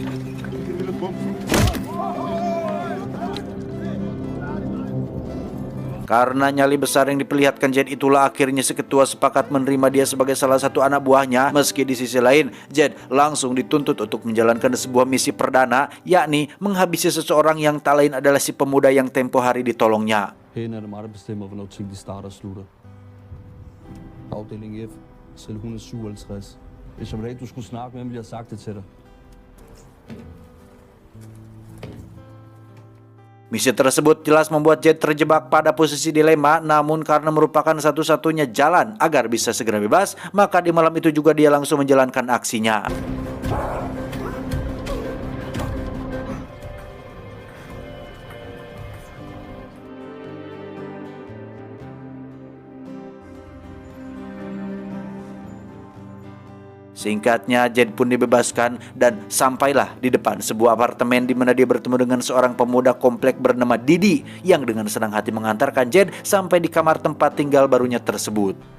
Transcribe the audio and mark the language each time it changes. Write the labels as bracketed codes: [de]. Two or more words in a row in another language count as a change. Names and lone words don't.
[id] Karena nyali besar yang diperlihatkan Zaid itulah akhirnya si ketua sepakat menerima dia sebagai salah satu anak buahnya. Meski di sisi lain, Zaid langsung dituntut untuk menjalankan sebuah misi perdana, yakni menghabisi seseorang yang tak lain adalah si pemuda yang tempo hari ditolongnya. [da] Herinde er det mig, der bestemmer, hvornår ting de starter og slutter. Afdeling F, celle 157. Hvis jeg var dag, du skulle snakke med ham, ville jeg have sagt det til dig. [id] Misi tersebut jelas membuat Zaid terjebak pada posisi dilema, namun karena merupakan satu-satunya jalan agar bisa segera bebas, maka di malam itu juga dia langsung menjalankan aksinya. Singkatnya, Zaid pun dibebaskan dan sampailah di depan sebuah apartemen di mana dia bertemu dengan seorang pemuda komplek bernama Didi yang dengan senang hati mengantarkan Zaid sampai di kamar tempat tinggal barunya tersebut.